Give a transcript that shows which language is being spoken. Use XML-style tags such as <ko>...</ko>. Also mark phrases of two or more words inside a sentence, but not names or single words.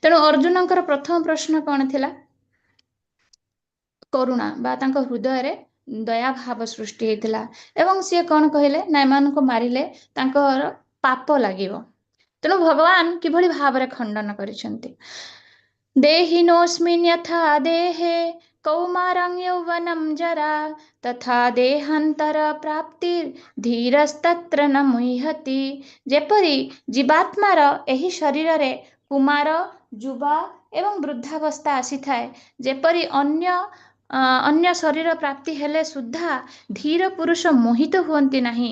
<or>ତେଣୁ ଅର୍ଜୁନଙ୍କର ପ୍ରଥମ ପ୍ରଶ୍ନ କଣ ଥିଲା? କରୁଣା ବା ତାଙ୍କ ହୃଦୟରେ ଦୟା ଭାବ ସୃଷ୍ଟି ହେଇଥିଲା ଏବଂ ସିଏ କଣ କହିଲେ ନା ଏମାନଙ୍କୁ ମାରିଲେ ତାଙ୍କର ପାପ ଲାଗିବ। ତେଣୁ ଭଗବାନ କିଭଳି ଭାବରେ ଖଣ୍ଡନ କରିଛନ୍ତି।</or> <sa>ଦେହିନୋऽସ୍ମିन् यथा देहे कौमारं यौवनं जरा तथा देहान्तर ପ୍ରାପ୍ତିର୍ଧୀରସ୍ତତ୍ର ନ ମୁହ୍ୟତି।</sa> <or>ଯେପରି ଜୀବାତ୍ମାର ଏହି ଶରୀରରେ କୁମାର, ଯୁବା ଏବଂ ବୃଦ୍ଧାବସ୍ଥା ଆସିଥାଏ, ଯେପରି ଅନ୍ୟ ଶରୀର ପ୍ରାପ୍ତି ହେଲେ ସୁଦ୍ଧା ଧୀର ପୁରୁଷ ମୋହିତ ହୁଅନ୍ତି ନାହିଁ।</or>